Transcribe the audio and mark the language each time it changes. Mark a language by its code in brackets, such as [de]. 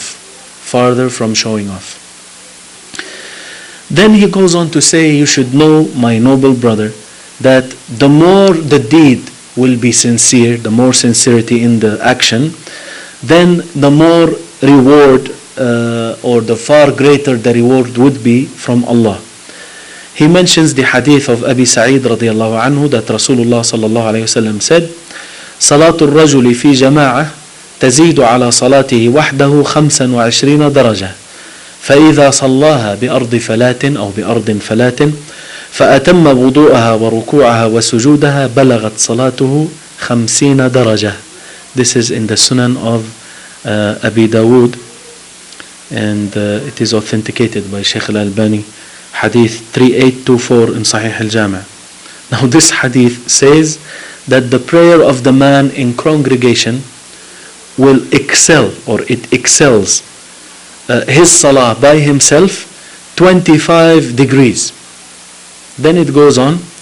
[en] Farther from showing off. Then he goes on to say, you should know, my noble brother, that the more the deed will be sincere, the more sincerity in the action, then the more reward or the far greater the reward would be from Allah. He mentions the hadith of Abi Sa'id radiallahu anhu that Rasulullah sallallahu alayhi wasallam said, [ar] صلاة الرجل في جماعة تزيد على صلاته وحده 25 درجة فإذا صلاها بأرض فلاة أو بأرض فلاة فأتم وضوءها وركوعها وسجودها بلغت صلاته 50 درجة. [en] This is in the Sunan of Abi Dawood, and it is authenticated by Sheikh Al-Albani, hadith 3824 in Sahih Al-Jami'. Now this hadith says that the prayer of the man in congregation will excel, or it excels his salah by himself 25 degrees. Then it goes on.